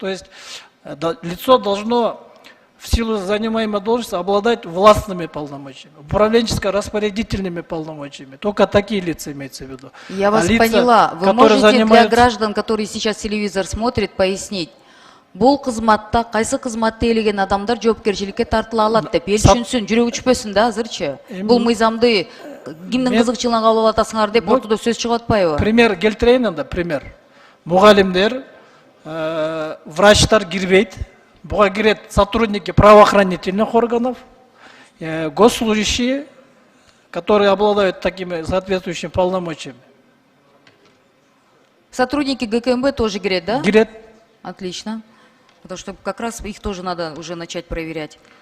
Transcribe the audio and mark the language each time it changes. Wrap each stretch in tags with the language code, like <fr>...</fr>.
<ru>То есть лицо должно в силу занимаемой должности обладать властными полномочиями, управленческо-распорядительными полномочиями. Только такие лица имеются в виду. Я вас поняла. Вы можете для граждан, которые сейчас телевизор смотрят, пояснить?</ru> <ky>Бул кызматта кайсы кызматты ээлеген адамдар жоопкерчиликке тартыла алат деп эл түшүнсүн, жүрөгү түшпөсүн да азырчы. Бул мыйзамды кимдин кызыкчылыгына кабыл атасыңар деп ортодо сөз чыгып атпайбы? Пример келтирейин анда, пример. Мугалимдер, врачтар кирбейт. Буга кирет</ky> <ru>сотрудники правоохранительных органов, госслужащие, которые обладают такими соответствующими полномочиями. Сотрудники ГКМБ тоже</ru> <ky>кирет,</ky> <ru>да?</ru> <ky>Кирет.</ky> <ru>Отлично. Потому что как раз их тоже надо уже начать проверять.</ru>